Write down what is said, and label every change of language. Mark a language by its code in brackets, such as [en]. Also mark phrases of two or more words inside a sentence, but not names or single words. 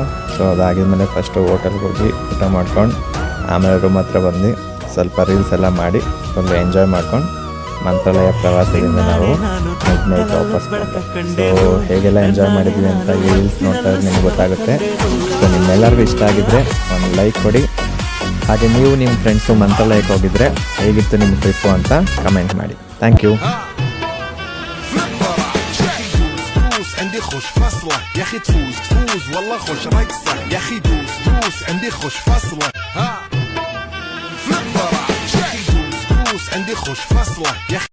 [kn] ಸೊ ಅದಾಗಿದ್ಮೇಲೆ ಫಸ್ಟು ಹೋಟೆಲ್ಗೆ ಹೋಗಿ ಊಟ ಮಾಡ್ಕೊಂಡು ಆಮೇಲೆ ರೂಮ್ ಹತ್ರ ಬಂದು ಸ್ವಲ್ಪ ರೀಲ್ಸ್ ಎಲ್ಲ ಮಾಡಿ [en] full enjoy [kn] ಮಾಡ್ಕೊಂಡು ಮಂತ್ರಾಲಯ ಪ್ರವಾಸದಿಂದ ನಾವು [en] mid night [kn] ವಾಪಸ್ ಬಂದು. ಸೊ ಹೇಗೆಲ್ಲ ಎಂಜಾಯ್ ಮಾಡಿದ್ವಿ ಅಂತ ಈ ರೀಲ್ಸ್ ನೋಡ್ತಾ ಇದ್ರೆ ನಿಮ್ಗೆ ಗೊತ್ತಾಗುತ್ತೆ. ಸೊ ನಿಮ್ಮೆಲ್ಲರಿಗೂ ಇಷ್ಟ ಆಗಿದ್ದರೆ ಒಂದು ಲೈಕ್ ಕೊಡಿ. ಹಾಗೆ ನೀವು ನಿಮ್ಮ ಫ್ರೆಂಡ್ಸು ಮಂತ್ರಾಲಯಕ್ಕೆ ಹೋಗಿದ್ರೆ ಹೇಗಿತ್ತು ನಿಮ್ಮ ಟ್ರಿಪ್ಪು ಅಂತ ಕಮೆಂಟ್ ಮಾಡಿ. [en] thank you. [ar] عندي خوش فصلة يا اخي تفوز والله خوش رقصة يا اخي دوس عندي خوش فصلة ها فلبرة يا اخي دوس عندي خوش فصلة يا اخي